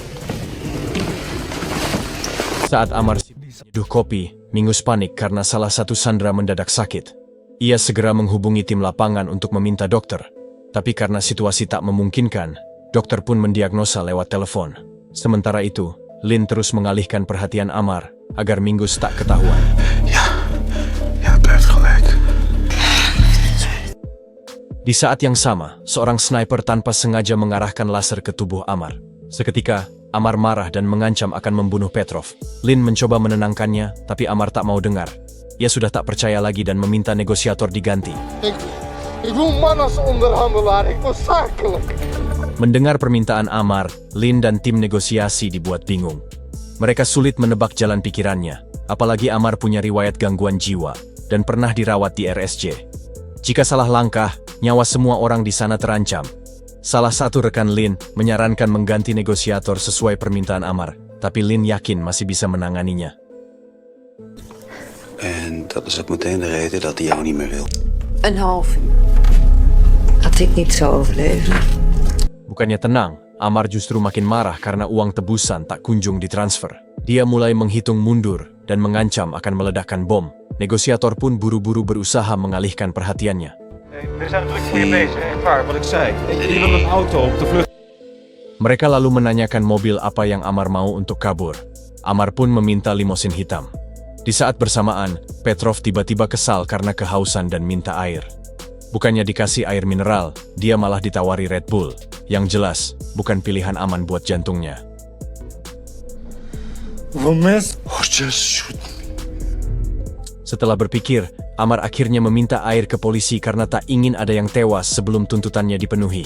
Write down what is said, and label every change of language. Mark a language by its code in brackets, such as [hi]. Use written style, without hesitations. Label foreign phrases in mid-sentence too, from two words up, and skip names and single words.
[id] Saat Amar menyeduh kopi, Mingus panik karena salah satu sandera mendadak sakit. Ia segera menghubungi tim lapangan untuk meminta dokter, tapi karena situasi tak memungkinkan, dokter pun mendiagnosa lewat telepon. Sementara itu, Lin terus mengalihkan perhatian Amar agar Mingus tak ketahuan. [nl] Ja, het blijft gelijk. [id] Di saat yang sama, seorang sniper tanpa sengaja mengarahkan laser ke tubuh Amar. Seketika, Amar marah dan mengancam akan membunuh Petrov. Lin mencoba menenangkannya, tapi Amar tak mau dengar. Ia sudah tak percaya lagi dan meminta negosiator diganti. [nl] Ik wil man als onderhandelaar, ik wil zakelijk. [id] Mendengar permintaan Amar, Lin dan tim negosiasi dibuat bingung. Mereka sulit menebak jalan pikirannya, apalagi Amar punya riwayat gangguan jiwa dan pernah dirawat di RSJ. Jika salah langkah, nyawa semua orang di sana terancam. Salah satu rekan Lin menyarankan mengganti negosiator sesuai permintaan Amar, tapi Lin yakin masih bisa menanganinya. [nl] En dat is ook meteen de reden dat hij jou niet meer wil. Een half uur. Had ik niet zo overleven. [id] Bukannya tenang, Amar justru makin marah karena uang tebusan tak kunjung ditransfer. Dia mulai menghitung mundur dan mengancam akan meledakkan bom. Negosiator pun buru-buru berusaha mengalihkan perhatiannya. [nl] We zijn druk voor je bezig, echt waar, wat ik zei. Je wil een auto op de vlucht. [id] Mereka lalu menanyakan mobil apa yang Amar mau untuk kabur. Amar pun meminta limosin hitam. Di saat bersamaan, Petrov tiba-tiba kesal karena kehausan dan minta air. Bukannya dikasih air mineral, dia malah ditawari Red Bull. Yang jelas, bukan pilihan aman buat jantungnya. Setelah berpikir, Amar akhirnya meminta air ke polisi karena tak ingin ada yang tewas sebelum tuntutannya dipenuhi.